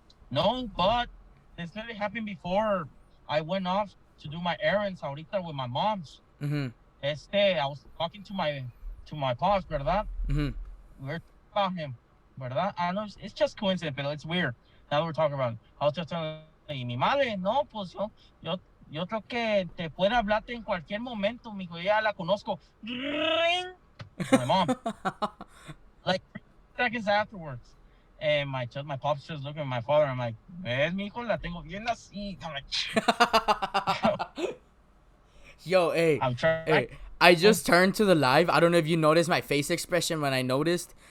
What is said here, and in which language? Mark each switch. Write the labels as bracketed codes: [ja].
[en] No, but this really happened before I went off to do my errands ahorita with my mom's. Mm-hmm. I was talking to my pops, [es] ¿verdad? Mm-hmm. [en] We were talking about him, [es] ¿verdad? [en] I know it's just coincidence, but it's weird. Now that we're talking about it. I was just telling [es] mi madre, no, pues yo creo que te puede hablarte en cualquier momento, mijo, ya la conozco. [en] Ring! My mom. Like 3 seconds afterwards. And my pops just looking at my father. I'm like, [es] ¿ves, mijo? La tengo bien así. I'm like, [en] yo, hey. Hey. I just turned to the live. I don't know if you noticed my face expression when I noticed.